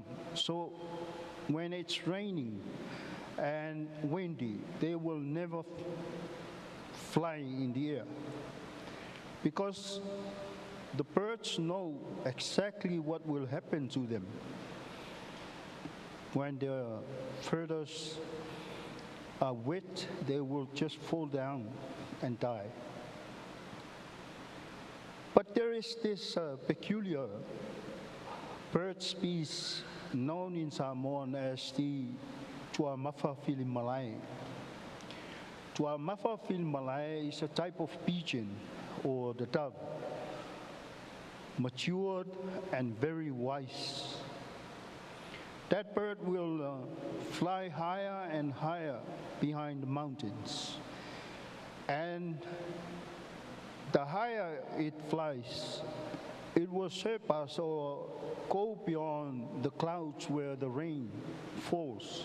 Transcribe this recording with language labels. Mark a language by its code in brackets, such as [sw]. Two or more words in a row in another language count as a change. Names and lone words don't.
[en] So when it's raining and windy, they will never fly in the air, because the birds know exactly what will happen to them when their feathers are wet. They will just fall down and die. But there is this peculiar bird species known in Samoan as the Tuamafa filimalae. Tuamafa filimalae is a type of pigeon, or the dove, matured and very wise. That bird will fly higher and higher behind the mountains. And the higher it flies, it will surpass or go beyond the clouds where the rain falls.